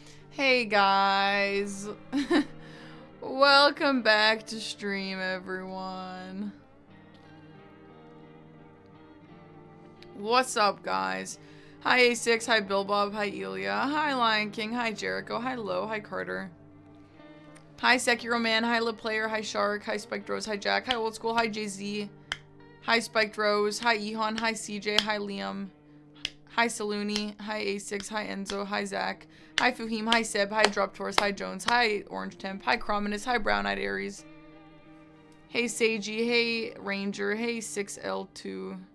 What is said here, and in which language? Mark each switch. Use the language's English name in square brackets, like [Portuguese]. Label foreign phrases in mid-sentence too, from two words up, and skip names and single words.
[English] Hey guys, welcome back to stream everyone. What's up guys? Hi A6, hi Bill Bob, hi Elia, hi Lion King, hi Jericho, hi Lo, hi Carter. Hi Sekiro Man, hi La Player, hi Shark, hi Spiked Rose, hi Jack, hi Old School, hi Jay-Z, hi Spiked Rose, hi Ehon, hi CJ, hi Liam, hi Salooni, hi A6, hi Enzo, hi Zach, hi Fuhim, hi Seb, hi Drop Taurus, hi Jones, hi Orange Temp, hi Crominus, hi Brown Eyed Aries, hey Seiji, hey Ranger, hey 6L2LM.